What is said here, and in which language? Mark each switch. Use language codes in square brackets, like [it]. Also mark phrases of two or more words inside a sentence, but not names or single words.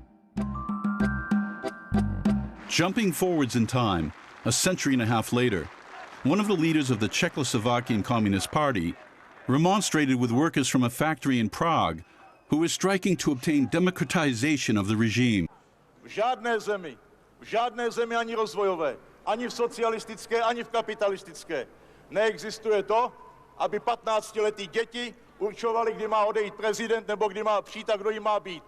[en] Jumping forwards in time, a century and a half later, one of the leaders of the Czechoslovakian Communist Party remonstrated with workers from a factory in Prague who were striking to obtain democratization of the regime. [cs] V žádné zemi ani rozvojové, ani v socialistické, ani v kapitalistické neexistuje to, aby 15letí děti určovali, kdy má odejít prezident nebo kdy má přijít a kdo jim má být.